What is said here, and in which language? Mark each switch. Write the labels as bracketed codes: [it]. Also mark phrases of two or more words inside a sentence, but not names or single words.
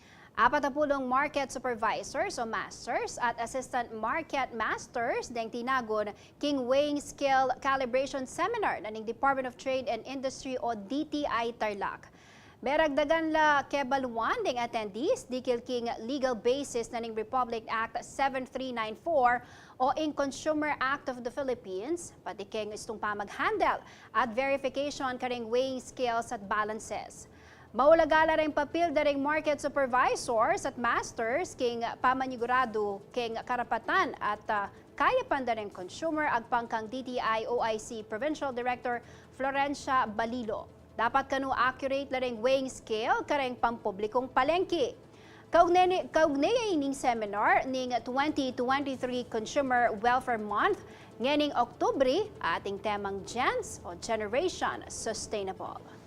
[pam] 40 [en] market supervisors [pam] o masters at [en] assistant market masters [pam] deng tinagon king [en] weighing scale calibration seminar [pam] na ning Department of Trade and Industry o DTI Tarlac. Beragdagan la kebaluan deng attendees dikil king [en] legal basis [pam] na ning Republic Act 7394 o in Consumer Act of the Philippines, pati king istong pamag-handle at verification karing [en] weighing scales [pam] at balances. Maulagala rin papel daring [en] market supervisors [pam] at masters king pamanigurado king karapatan at kaya pandaring consumer agpangkang DTI OIC Provincial Director Florencia Balilo. Dapat kanu accurate laring [en] weighing scale [pam] kareng pampublikong palengke. Kaugnay ning seminar ning 2023 Consumer Welfare Month nganing Oktubre ating temang Gens o Generation Sustainable.